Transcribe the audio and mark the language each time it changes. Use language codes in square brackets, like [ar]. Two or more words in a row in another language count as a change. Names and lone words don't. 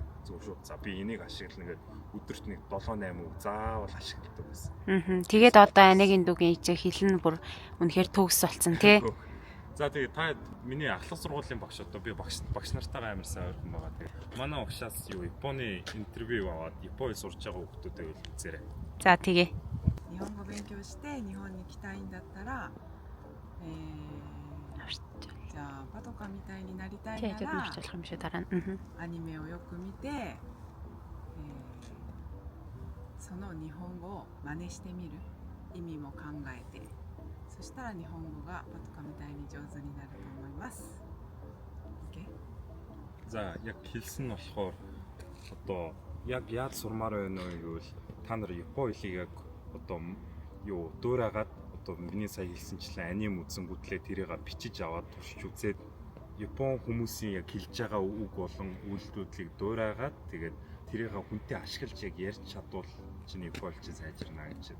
[mn] Зөв шууд за би энийг ашиглана гэдэг өдөрт нэг 7-8 үг заавал ашигладаг байсан. Тэгээд одоо анагийн дүүгийн ичээ хэлнэ бүр үнэхээр төгс болсон тий. За тэгээд та миний ахлах сургуулийн багш одоо би багш нартайгаа амар сайн ойрхон байгаа. Тэгээд манай багшаас юу Японы интервью аваад Японд сурж байгаа хүүхдүүдээ үзээрэй. За тэгээ. [ja] 日本語勉強して日本に来たいんだったら、じゃあパトカーみたいになりたいならアニメをよく見て、その日本語を真似してみる意味も考えてそしたら日本語がパトカーみたいに上手になると思います。OK? [mn] За яг хэлсэн нь болохоор одоо яг яаж сурмаар байна вэ гэвэл та нар Япон хэлийг яг одоо юу дуурайгаад одоо миний сая хэлсэнчлэн аним үзэнгүүтлээ тэрийг бичиж аваад туршиж үзээд Япон хүмүүсийн яг хэлж байгаа үг болон үйлдэлүүдийг дуурайгаад тэгээд тэрийг хүнтэй ашиглаж яг ярьж чадвал чиний Япон хэл сайжирна гэж.